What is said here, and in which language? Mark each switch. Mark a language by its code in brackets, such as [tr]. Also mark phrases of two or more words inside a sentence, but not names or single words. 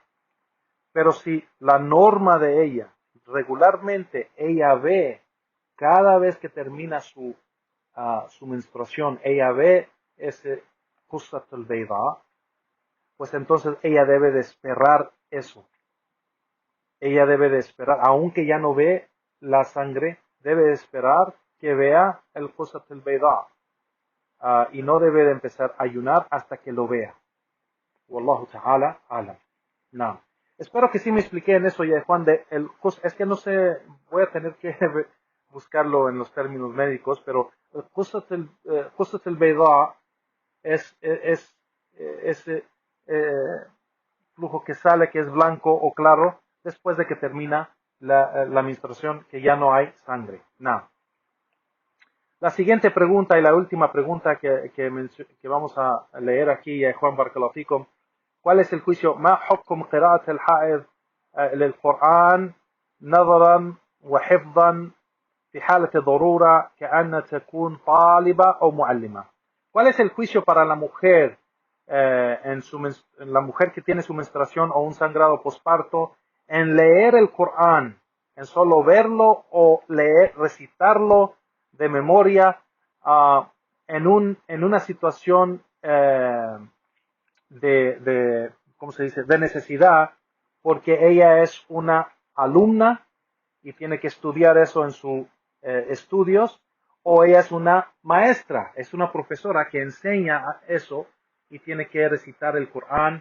[es] Pero si la norma de ella, regularmente ella ve, cada vez que termina su menstruación, ella ve ese [ar] القصة البيضاء, [es] pues entonces ella debe de esperar eso. Ella debe de esperar, aunque ya no ve la sangre, debe de esperar que vea el [ar] القصة البيضاء. [es] Y no debe de empezar a ayunar hasta que lo vea. [ar] والله تعالى أعلم. [es] No. Espero que sí me expliqué en eso ya, Juan, es que no sé, voy a tener que buscarlo en los términos médicos, pero el [ar] القصة البيضاء [es] es ese flujo que sale, que es blanco o claro, después de que termina la menstruación, que ya no hay sangre. No. La siguiente pregunta y la última pregunta que vamos a leer aquí, Juan [ar] بارك الله فيكم. [es] ¿Cuál es el juicio? [ar] ما حكم قراءة الحائض للقرآن نظرا وحفظا في حالة ضرورة كأن تكون طالبة أو معلمة? [es] ¿Cuál es el juicio para la mujer la mujer que tiene su menstruación o un sangrado posparto en leer el Corán, en solo verlo o recitarlo de memoria en una situación ¿cómo se dice?, de necesidad, porque ella es una alumna y tiene que estudiar eso en sus estudios, o ella es una maestra, es una profesora que enseña eso y tiene que recitar el Corán.